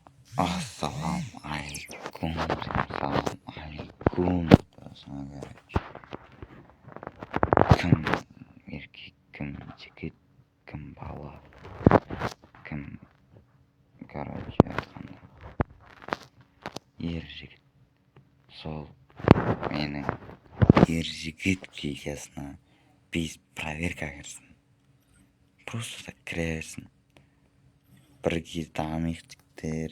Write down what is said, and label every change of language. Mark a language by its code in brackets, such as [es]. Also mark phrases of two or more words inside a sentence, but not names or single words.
[ar] السلام عليكم. السلام عليكم. [tr] Sana gerek. [kk] Kim erkek, kim jigit, kim bala, kim короче айтқанда ер жігіт. Сол менің ер жігіт гильдиясына біз проверка кірсін. [ru] Просто так [kk] кіре берсін. Бірге дамиық жігіттер.